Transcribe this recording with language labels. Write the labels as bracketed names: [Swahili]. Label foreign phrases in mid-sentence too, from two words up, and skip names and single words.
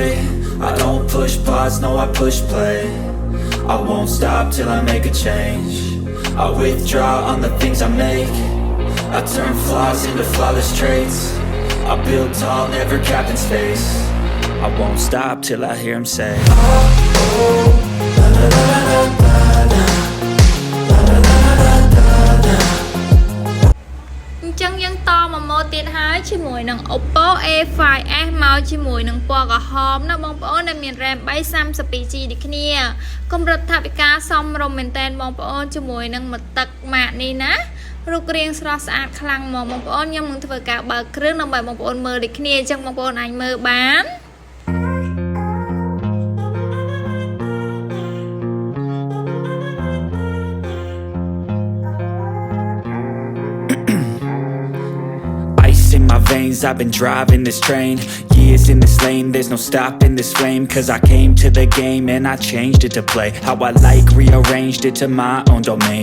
[English] I don't push pause, no I push play. I won't stop till I make a change. I withdraw on the things I make. I turn flaws into flawless traits. I build tall, never capped in space. I won't stop till I hear him say oh, oh, la, la, la, la, la, la, la, la, la, la, la, la. [Khmer] ចឹងយើងតមកម៉ូតទៀតហើយជាមួយនឹង Oppo A5s មកជាមួយនឹងពណ៌ក្រហមណាបងប្អូនដែលមាន RAM 3 32GB ដូចគ្នាកម្រិតថវិកាសមរម្យមែនតែនបងប្អូនជាមួយនឹងមកទឹកម៉ាកនេះណារូបរាងស្រស់ស្អាតខ្លាំងមកបងប្អូនខ្ញុំនឹងធ្វើការបើកគ្រឿងដើម្បីបងប្អូនមើលដូចគ្នាចឹងបងប្អូនអាចមើលបាន [English] In my veins, I've been driving this train. Years in this lane, there's no stopping this flame. Cause I came to the game and I changed it to play how I like, rearranged it to my own domain.